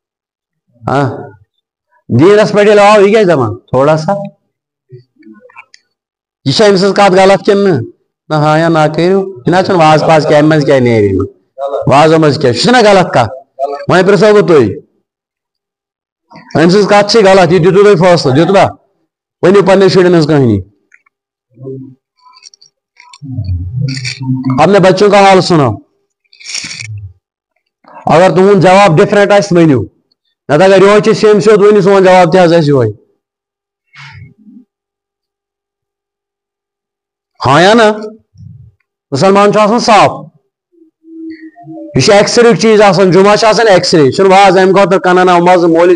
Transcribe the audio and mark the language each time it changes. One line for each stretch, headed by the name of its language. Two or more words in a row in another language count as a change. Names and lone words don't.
Kashmiri: دیٖنس پٮ۪ٹھ ییٚلہِ آو یہِ کیٛاہ چھِ دپان
Urdu: تھوڑا سا یہ
Kashmiri: أمۍ سٕنٛز کتھ غلط کِنہٕ نہ ہاں یا نہ کٔرِو یہِ نہ چھُنہٕ واز پاز کیٛاہ اَمہِ منٛز کیٛاہ نیرِ وازو منٛز کیٛاہ چھُ نہ غلط کتھ وۄنۍ پرٛژھو بہٕ تُہۍ أمۍ سٕنٛز کتھ چھِ غلط یہِ دِتوٕ تۄہہِ فٲصلہٕ دیُتوا ؤنِو پننٮ۪ن شُرٮ۪ن ہٕنٛز کہانی
Urdu: اپنے بچوں کا حال سناؤ
Kashmiri: اگر تُہُنٛد جواب ڈفرنٹ آسہِ ؤنِو نتہٕ اگر یِہوے چھِ سیم سیوٚد ؤنِو سون جواب تہِ حظ آسہِ یِہوے ہاں یا نہ مسلمان چھُ آسان صاف یہ چھُ ایکسرے چیز آسان جمعہ چھُ آسان ایکسرے چھُنہٕ واز امہِ خٲطرٕ کنن آو مزٕ مولوی